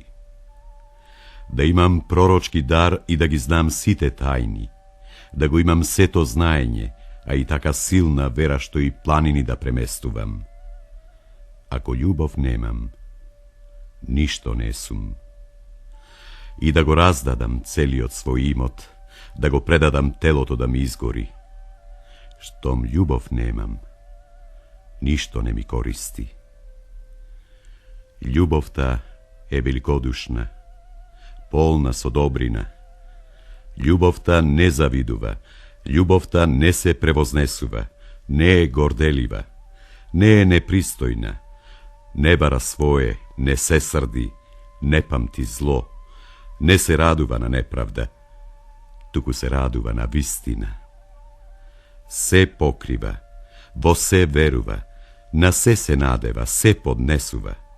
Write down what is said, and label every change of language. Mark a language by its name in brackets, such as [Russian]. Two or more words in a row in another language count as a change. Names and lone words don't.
[Macedonian] Да имам пророчки дар и да ги знам сите тајни, да го имам сето знаење, а и така силна вера што и планини да преместувам. Ако љубов немам, ништо не сум. И да го раздадам целиот свој имот, да го предадам телото да ми изгори, Štom ljubov nemam, ništo ne mi koristi. Ljubovta je velikodušna, polna so dobrina. Ljubovta ne zaviduva, ljubovta ne se prevoznesува, не е горделива, не е непристојна, не бара своje, не се срди, не памти зло, не се радува на неправда, туку се радува на вистина. Се покрива, во се верува, на се надева, се поднесува.